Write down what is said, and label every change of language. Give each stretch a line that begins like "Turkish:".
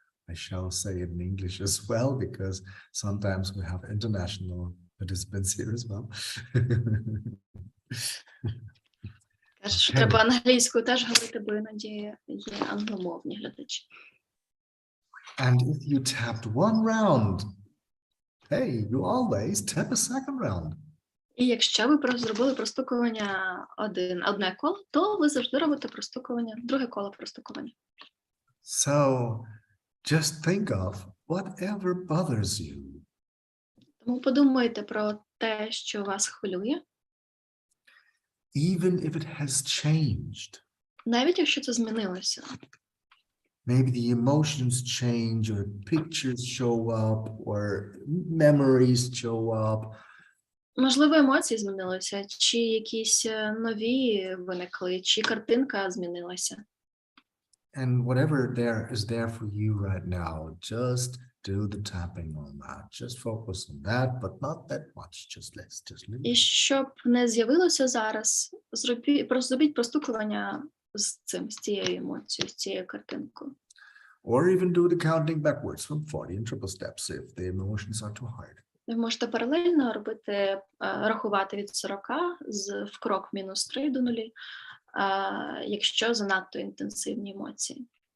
English: I shall say it in English as well, because sometimes we have international participants here as well.
Ukrainian: Каже, що
English: Окей.
Ukrainian: треба англійською теж говорити, бо іноді є англомовні глядачі.
English: And if you tapped one round, hey, you always tap a second round.
Ukrainian: І якщо ви просто зробили простукування одне коло, то ви завжди робите простукування, друге коло простукування.
English: So just think of whatever bothers you.
Ukrainian: Тому подумайте про те, що вас хвилює,
English: Even if it has changed.
Ukrainian: навіть якщо це змінилося.
English: Maybe the emotions change, or pictures show up, or memories show up.
Ukrainian: Можливо, емоції змінилися, чи якісь нові виникли, чи картинка змінилася.
English: And whatever there is there for you right now, just do the tapping on that. Just focus on that, but not that much. Just leave
Ukrainian: І
English: it.
Ukrainian: щоб не з'явилося зараз, зробіть простукування з цим, з цією емоцією, з цією картинкою.
English: Or even do the counting backwards from 40 in triple steps if the emotions are too hard.
Ukrainian: Ви можете паралельно робити, рахувати від 40 в крок мінус 3 до 0, якщо занадто інтенсивні емоції.